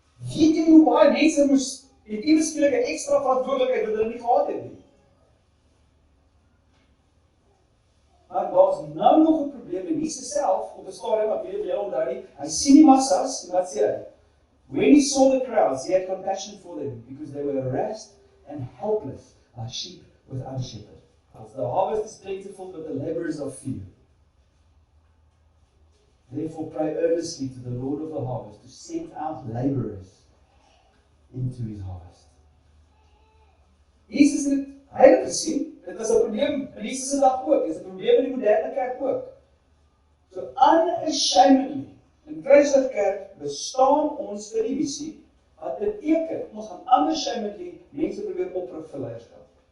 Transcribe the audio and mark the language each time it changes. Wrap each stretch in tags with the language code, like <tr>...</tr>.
<af>Weet jy hoe baie mense het ewe skielik 'n ekstra verantwoordelikheid wat hulle nie gehad het nie? Maar daar's nou nog 'n probleem en Jesus self, op 'n stadium, ek weet of jy onthou nie, hy sien die massas, en wat sê hy?</af> <en>When he saw the crowds, he had compassion for them, because they were harassed and helpless, like sheep without a shepherd. The harvest is plentiful, but the laborers are few. Therefore pray earnestly to the Lord of the harvest to send out laborers into his harvest.</en> <af>Jesus het heilig gesien, dit was 'n probleem in Jesus se dag ook, dit is 'n probleem in die moderne kerk ook. So unashamedly, in Christelike kerk bestaan ons vir die missie, wat beteken, ons gaan unashamedly mense probeer oprig vir leierskap.</af>